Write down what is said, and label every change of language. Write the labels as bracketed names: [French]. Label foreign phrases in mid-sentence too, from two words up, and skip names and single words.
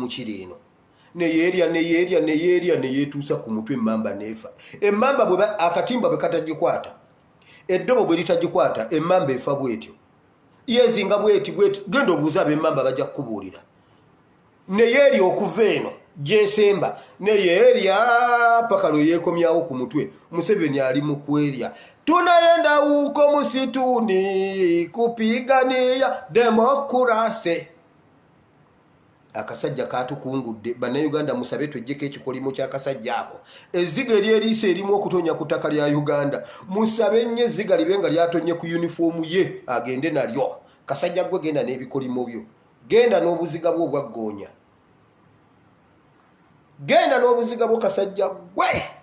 [Ganda] mukiri eno neyeerya neyeetuusa ku mutwe emmamba neefa emmamba akatimba bwe katagikwata eddobo bwe litagikwata emmamba efa bwetyo yeezinga bweti genda obuuza ab'emmamba bajja kukubuulira neyeerya okuva eno gyesemba neyeerya paka lwe yeekomyawo ku mutwe Museveni ali mu kwerya [Swahili] tunaenda huko musituni kupigania demokrasi [Ganda] akasajja katukungudde bannayuganda musabe twejjeko ekikolimo ky'akasajja ako ezziga eryeriisa erimu okutonya ku ttaka lya Uganda musabe nnyo ezziga libe nga lyatonye ku yunifoomu ye agende nalyo kasajja gwe genda n'ebikolimo byo genda n'obuziga bwo obwaggoonya genda n'obuziga bwo kasajja gwe